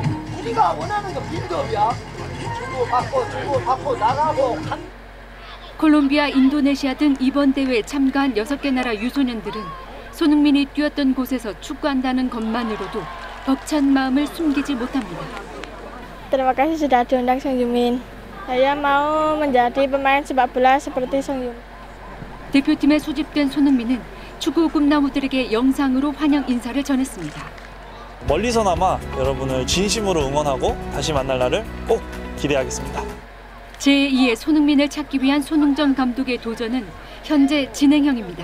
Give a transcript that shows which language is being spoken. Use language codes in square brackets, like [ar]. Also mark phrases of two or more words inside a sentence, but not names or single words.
[ko] 우리가 원하는 건 빌드업이야. 주고 받고 나가고. 콜롬비아, 인도네시아 등 이번 대회에 참가한 6개 나라 유소년들은 손흥민이 뛰었던 곳에서 축구한다는 것만으로도 벅찬 마음을 숨기지 못합니다. [id] Terima kasih sudah diundang Son Heung-min. Saya mau menjadi pemain sepak bola seperti Son Heung-min. [ko] 대표팀에 소집된 손흥민은 축구 꿈나무들에게 영상으로 환영 인사를 전했습니다. 멀리서나마 여러분을 진심으로 응원하고 다시 만날 날을 꼭 기대하겠습니다. 제2의 손흥민을 찾기 위한 손흥정 감독의 도전은 현재 진행형입니다.